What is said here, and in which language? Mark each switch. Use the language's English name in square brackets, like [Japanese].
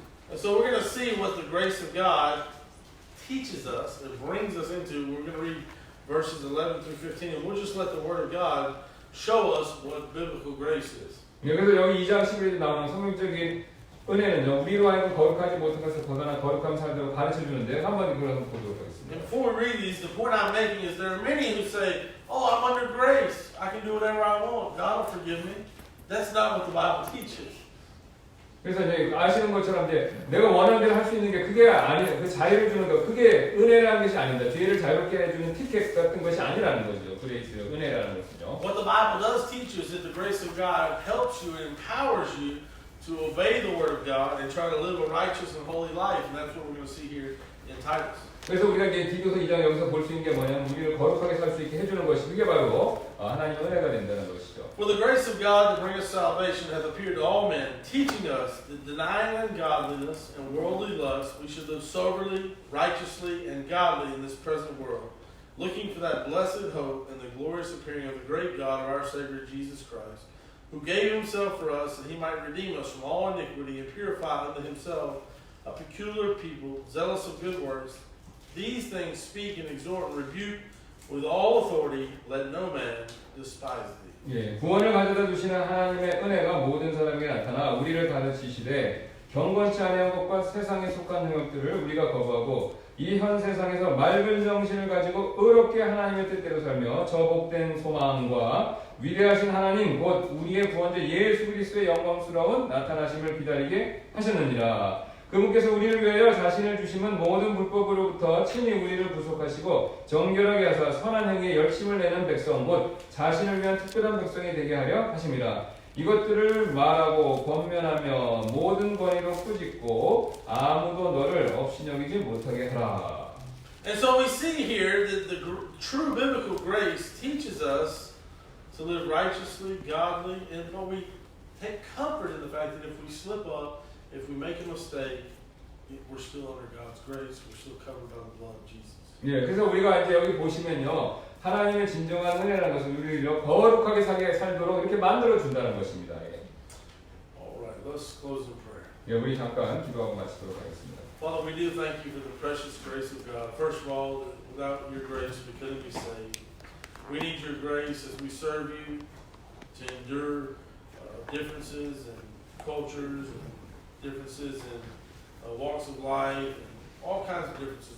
[English] And so we're going to see what the grace of God teaches us and brings us into. We're going to read verses 11 through 15, and we'll just let the Word of God show us what biblical grace is. [Korean] 그래서 여기 2장 11절에 나오는 성경적인 은혜는요, 우리로 하여금 거룩하지 못한 것을 벗어나 거룩한 삶으로 가르쳐주는데 한번 그걸 한번 보도록 하겠습니다. [English] And before we read these, the point I'm making is there are many who say, "Oh, I'm under grace. I can do whatever I want. God will forgive me." That's not what the Bible teaches. [Korean] 그래서 이제 아시는 것처럼 이제 내가 원하는 대로 할 수 있는 게 그게 아니에요. 그 자유를 주는 거, 그게 은혜라는 것이 아닙니다. 죄를 자유롭게 해주는 티켓 같은 것이 아니라는 거죠. 그레이스, 은혜라는 것은요. [English] What the Bible does teach you is that the grace of God helps you and empowers you to obey the Word of God and try to live a righteous and holy life, and that's what we're going to see here in Titus. [Korean] 그래서 우리가 이제 디도서 2장 여기서 볼 수 있는 게 뭐냐면 우리를 거룩하게 살 수 있게 해주는 것이 그게 바로 하나님의 은혜가 된다는 것이죠. [English] For the grace of God to bring us salvation hath appeared to all men, teaching us that denying ungodliness and worldly lust, we should live soberly, righteously, and godly in this present world, looking for that blessed hope and the glorious appearing of the great God of our Savior Jesus Christ, who gave himself for us that he might redeem us from all iniquity and purify unto himself a peculiar people, zealous of good works. These things speak and exhort and rebuke with all authority. Let no man despise thee. [Korean] 구원을 가져다 주시는 하나님의 은혜가 모든 사람에게 나타나 우리를 가르치시되 경건치 아니한 것과 세상에 속한 행역들을 우리가 거부하고 이 현 세상에서 맑은 정신을 가지고 의롭게 하나님의 뜻대로 살며 저 복된 소망과 위대하신 하나님 곧 우리의 구원자 예수 그리스도의 영광스러운 나타나심을 기다리게 하셨느니라. 그분께서 우리를 위하여 자신을 주심은 모든 불법으로부터 친히 우리를 구속하시고 정결하게 하사 선한 행위에 열심을 내는 백성 곧 자신을 위한 특별한 백성이 되게 하려 하심이라. 이것들을 말하고 권면하며 모든 권위로 꾸짖고 아무도 너를 업신여기지 못하게 하라. [English] And so we see here that the true biblical grace teaches us to live righteously, godly, and but we take comfort in the fact that if we slip up, if we make a mistake, we're still under God's grace. We're still covered by the blood of Jesus. [Korean] 그래서 우리가 이제 여기 보시면요, 하나님의 진정한 은혜라는 것은 우리를 거룩하게 살도록 이렇게 만들어 준다는 것입니다. [English] All right, Let's close in prayer. [Korean] 예, 우리 잠깐 기도하고 마치도록 하겠습니다. [English] Father, we do thank you for the precious grace of God. First of all, that without your grace, we couldn't be saved. We need your grace as we serve you to endure differences and cultures and differences in walks of life and all kinds of differences.